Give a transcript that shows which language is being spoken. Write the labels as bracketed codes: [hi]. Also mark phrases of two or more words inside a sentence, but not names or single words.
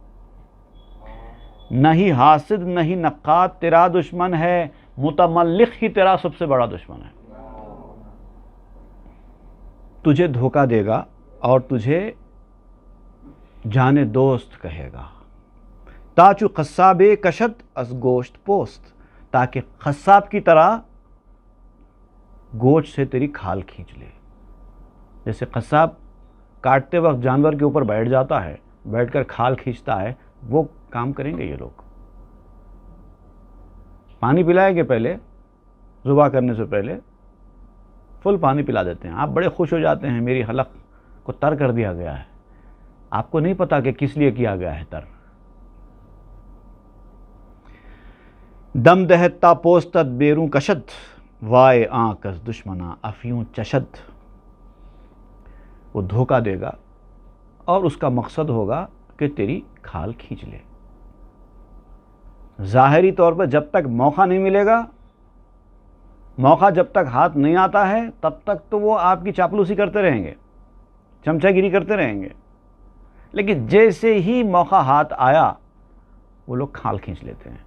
[ur] نہیں حاسد نہیں نقاد تیرا دشمن ہے، متملق ہی تیرا سب سے بڑا دشمن ہے۔ تجھے دھوکہ دے گا اور تجھے جانے دوست کہے گا۔ [fa] تاچو قصابے کشد از گوشت پوست، [ur] تاکہ قصاب کی طرح گوشت سے تیری کھال کھینچ لے۔ جیسے قصاب کاٹتے وقت جانور کے اوپر بیٹھ جاتا ہے، بیٹھ کر کھال کھینچتا ہے، وہ کام کریں گے یہ لوگ۔ پانی پلائے گے پہلے، ذبح کرنے سے پہلے فل پانی پلا دیتے ہیں، آپ بڑے خوش ہو جاتے ہیں، میری حلق کو تر کر دیا گیا ہے۔ آپ کو نہیں پتا کہ کس لیے کیا گیا ہے تر۔ [fa] دم دہتا پوستت بیروں کشد، وائے آنکھ از دشمنا افیوں چشد۔ [ur] وہ دھوکہ دے گا اور اس کا مقصد ہوگا کہ تیری کھال کھینچ لے۔ ظاہری طور پر جب تک موقع نہیں ملے گا، موقع جب تک ہاتھ نہیں آتا ہے، تب تک تو وہ آپ کی چاپلوسی کرتے رہیں گے، چمچہ گیری کرتے رہیں گے، لیکن جیسے ہی موقع ہاتھ آیا وہ لوگ کھال کھینچ لیتے ہیں۔